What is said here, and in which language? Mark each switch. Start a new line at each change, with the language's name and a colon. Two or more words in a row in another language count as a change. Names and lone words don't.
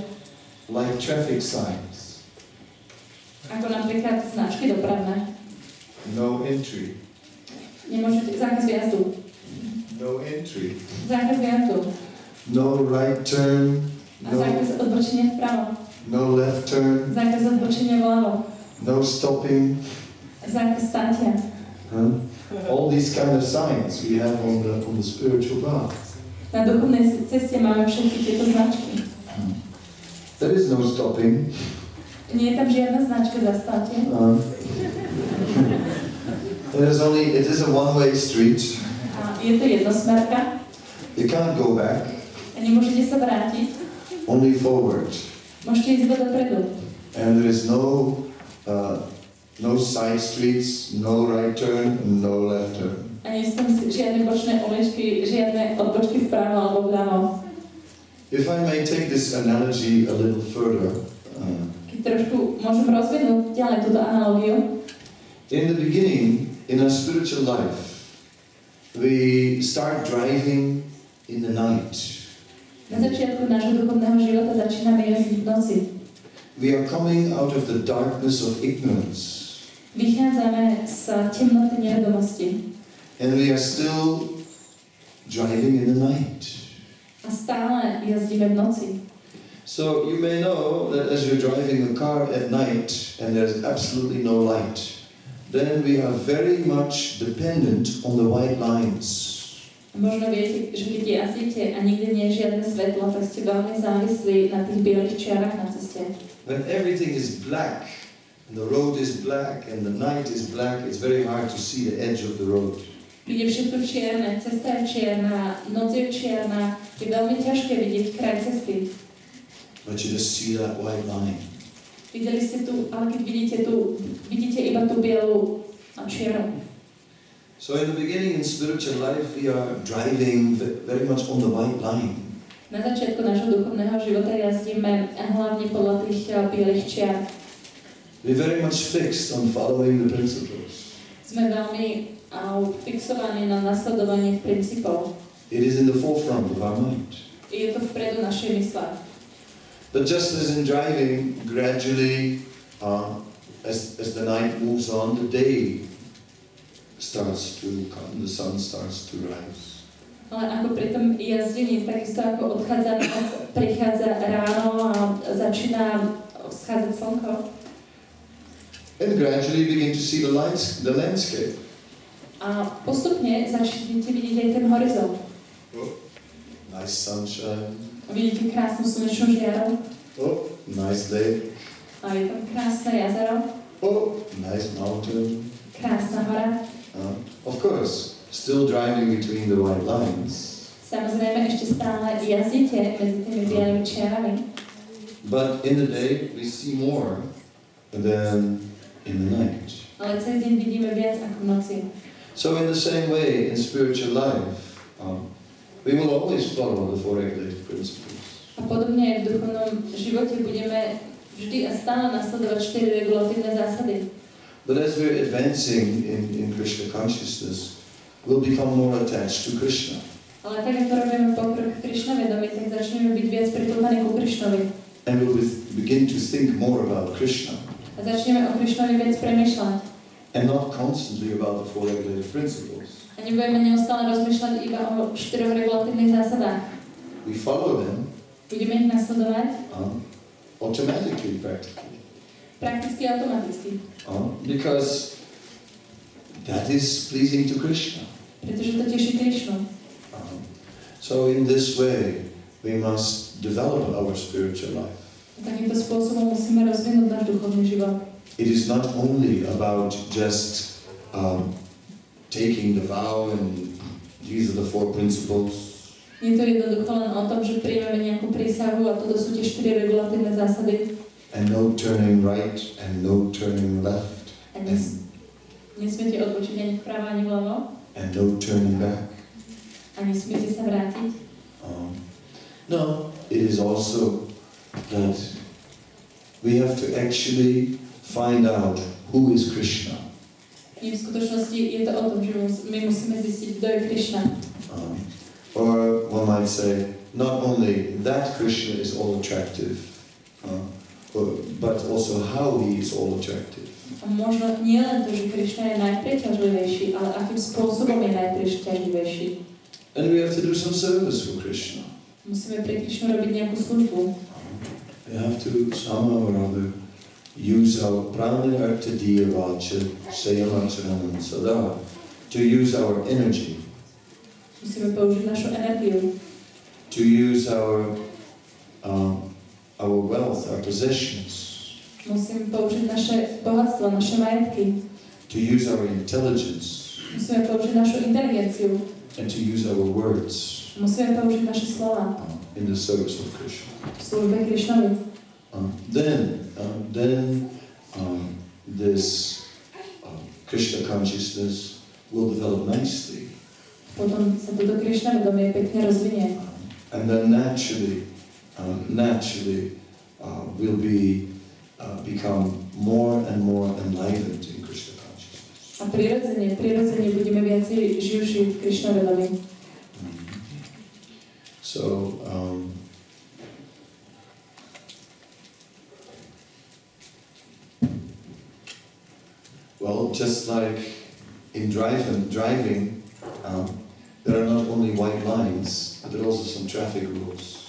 English: Like traffic signs.
Slovak: Ako napríklad značky dopravné.
English: No entry.
Slovak: Nemôžete, zákaz výjazdu.
English: No entry.
Slovak: Zákaz výjazdu.
English: No right turn.
Slovak: A zákaz odbočenia vpravo.
English: No left turn.
Slovak: Zákaz odbočenia vľavo.
English: No stopping.
Slovak: Zákaz státia.
English: All these kind of signs we have on the spiritual path.
Slovak: Na duchovnej ceste máme všetky tieto značky.
English: There is no stopping.
Slovak: Nie je tam žiadna značka za státie.
English: It is a one-way street.
Slovak: A je to jednosmerka.
English: You can't go back.
Slovak: A nemôžete sa vrátiť.
English: Only forward.
Slovak: Môžete ísť dopredu.
English: And there is no side streets, no right turn, no left turn.
Slovak: A nie sú tam žiadne bočné uličky, žiadne odbočky vpravo alebo vľavo.
English: If I may take this analogy a little further.
Slovak: Keď trošku môžem rozvinúť ďalej túto analogiu.
English: In the beginning, in our spiritual life, we start driving in the night.
Slovak: Na začiatku nášho duchovného života začíname jazdiť v noci.
English: We are coming out of the darkness of ignorance.
Slovak: Vychádzame z temnoty nevedomosti.
English: And we are still driving in the night.
Slovak: A stále jazdíme v noci.
English: So you may know that as you're driving a car at night and there's absolutely no light, then we are very much dependent on the white lines.
Slovak: Možno viete, že keď jazdíte a nikde nie je žiadne svetlo, tak ste veľmi závislí na tých bielých čiarach na ceste.
English: When everything is black, and the road is black, and the night is black, it's very hard to see the edge of the road.
Slovak: Keď je všetko čierne, cesta je čierna, noc je čierna, je veľmi ťažké vidieť kraj cesty.
English: But you just see that white line.
Slovak: Videli ste tu, ale keď vidíte iba tú bielu a čiernu.
English: So in the beginning in spiritual life, we are driving very much on the white line.
Slovak: Na začiatku nášho duchovného života jazdíme hlavne podľa tých bielých čiar.
English: We're very much fixed on following the principles.
Slovak: Sme veľmi fixovaní na nasledovanie princípov.
English: It is in the forefront of our mind.
Slovak: Je to vpredu našej mysle.
English: But just as in driving, gradually, as the night moves on, the day starts to come, the sun starts to rise.
Slovak: Ale ako pri tom jazdení, takisto ako odchádza noc, prichádza ráno a začína vzchádzať slnko.
English: And gradually begin to see the landscape.
Slovak: A postupne začnete vidieť aj ten horizont.
English: Oh, nice sunshine.
Slovak: Vidíte krásnu slnečnú žiaru.
English: Oh, nice lake.
Slovak: A je tam krásne jazero.
English: Oh, nice mountain.
Slovak: Krásna hora.
English: Of course, still driving between the white lines.
Slovak: Samozrejme, ešte stále jazdíte medzi tými bielými čiarami.
English: But in the day, we see more than in the night.
Slovak: Ale celý deň vidíme viac ako v noci.
English: So in the same way, in spiritual life, we will always follow the four regulative principles.
Slovak: A podobne aj v duchovnom živote budeme vždy a stále nasledovať 4 regulatívne zásady.
English: But as we're advancing in Krishna consciousness, we'll become more attached to Krishna.
Slovak: Ale tak, ako robíme pokrok v Krishna vedomí, tak začneme byť viac pripútaní ku Krishnovi.
English: And we'll begin to think more about Krishna.
Slovak: A začneme o Krishnovi viac premýšľať.
English: And not constantly about the four regulative principles.
Slovak: A nebudeme neustále rozmýšľať iba o 4 regulatívnych zásadách.
English: We follow them.
Slovak: Budeme ich nasledovať.
English: Automatically, practically.
Slovak: Prakticky a automaticky.
English: Because that is pleasing to Krishna.
Slovak: Pretože to teší Krishnu.
English: So in this way, we must develop our spiritual life.
Slovak: Takýmto spôsobom musíme rozvinúť náš duchovný život.
English: It is not only about just taking the vow and these are the four principles.
Slovak: Nie je to jednoducho len o tom, že príjmeme nejakú prísahu a toto sú tie 4 regulatívne zásady.
English: And no turning right and no turning left.
Slovak: A nesmiete odbočiť ani vpravo, ani vľavo.
English: And no turning back.
Slovak: A nesmiete sa vrátiť.
English: No, it is also that we have to actually find out who is Krishna.
Slovak: V skutočnosti je to o tom, že my musíme zistiť, kto je Krishna.
English: Or one might say, not only that Krishna is all attractive, but also how he is all attractive.
Slovak: A možno nie len to, že Krishna je najpriťažlivejší, ale akým spôsobom je najpriťažlivejší.
English: And we have to do some service for Krishna.
Slovak: Musíme pre Krishnu robiť nejakú službu.
English: We have to somehow or other use our
Sanskrit: प्राणैः अर्थैः धिया वाचा श्रेयआचरणं सदा,
English: to use our energy.
Slovak: Musíme použiť našu energiu.
English: To use our wealth, our possessions.
Slovak: Musíme použiť naše bohatstvo, naše majetky.
English: To use our intelligence.
Slovak: Musíme použiť našu inteligenciu.
English: And to use our words.
Slovak: Musíme použiť naše slova.
English: In the service of Krishna.
Slovak: V službe Krishnovi.
English: Then this Krishna consciousness will develop nicely.
Slovak: Potom sa toto Krishna vedomie pekne rozvinie.
English: And then naturally we'll become more and more enlightened in Krishna consciousness.
Slovak: A prirodzene budeme viacej živší v Krishna vedomí.
English: So, well, just like in driving, there are not only white lines, but there are also some traffic rules.